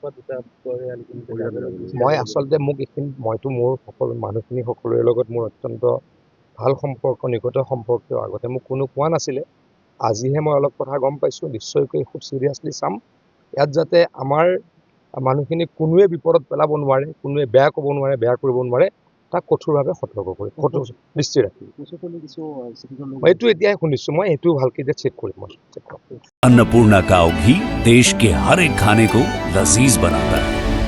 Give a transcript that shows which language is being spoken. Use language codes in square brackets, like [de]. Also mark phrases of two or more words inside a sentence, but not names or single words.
[as] পৰা দুটা মই আচলতে মোক এইখিনি মইতো মোৰ সকলো মানুহখিনি সকলোৰে লগত মোৰ অত্যন্ত ভাল সম্পৰ্ক নিকট সম্পৰ্ক আগতে মোক কোনো কোৱা নাছিলে আজিহে মই অলপ কথা গম পাইছোঁ নিশ্চয়কৈ খুব চিৰিয়াছলি চাম ইয়াত যাতে আমাৰ মানুহখিনিক কোনোৱে বিপদত পেলাব নোৱাৰে কোনোৱে বেয়া ক'ব নোৱাৰে বেয়া কৰিব নোৱাৰে তাক কঠোৰভাৱে সতৰ্ক কৰি কঠোৰ দৃষ্টি ৰাখি এইটো এতিয়াই শুনিছোঁ মই এইটো ভালকৈ যে চেক কৰিম মই [hi] अन्नपूर्णा काव घी देश के हर एक खाने को लजीज बनाता है।